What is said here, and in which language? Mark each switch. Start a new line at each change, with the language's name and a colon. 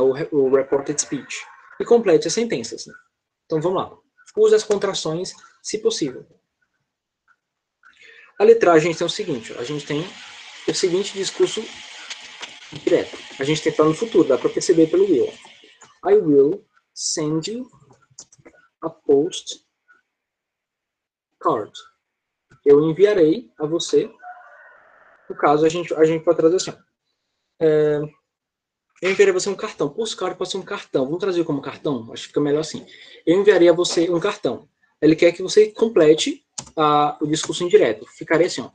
Portuguese: O reported speech. E complete as sentenças, né? Então, vamos lá. Use as contrações, se possível. A letra A, a gente tem o seguinte, ó, a gente tem o seguinte discurso direto. A gente tem que estar no futuro, dá para perceber pelo will.
English: I will send you a postcard.
Portuguese: Eu enviarei a você, no caso, a gente pode trazer assim, eu enviarei a você um cartão. Postcard pode ser um cartão. Vamos trazer como cartão? Acho que fica melhor assim. Eu enviarei a você um cartão. Ele quer que você complete o discurso indireto. Ficaria assim, ó.